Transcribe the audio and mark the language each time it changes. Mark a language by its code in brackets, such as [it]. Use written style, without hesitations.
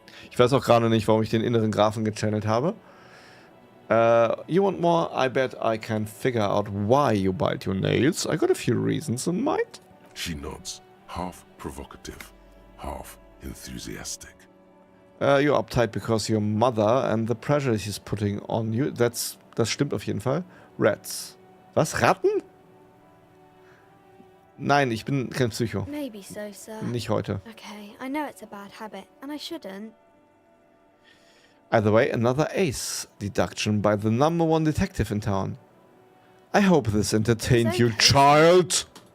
[de] Ich weiß auch gerade nicht, warum ich den inneren Graphen gechannelt habe. [en] You want more? I bet I can figure out why you bite your nails. I got a few reasons in mind. She nods, half provocative, half enthusiastic. You're uptight because your mother and the pressure she's putting on you. [de] Das stimmt auf jeden Fall. Rats. Was? Ratten? Nein, ich bin kein Psycho. [en] Maybe so, sir. [de] Nicht heute. [en] Okay, I know it's a bad habit, and I shouldn't. Either way, another ace deduction by the #1 detective in town. I hope this entertained you, child.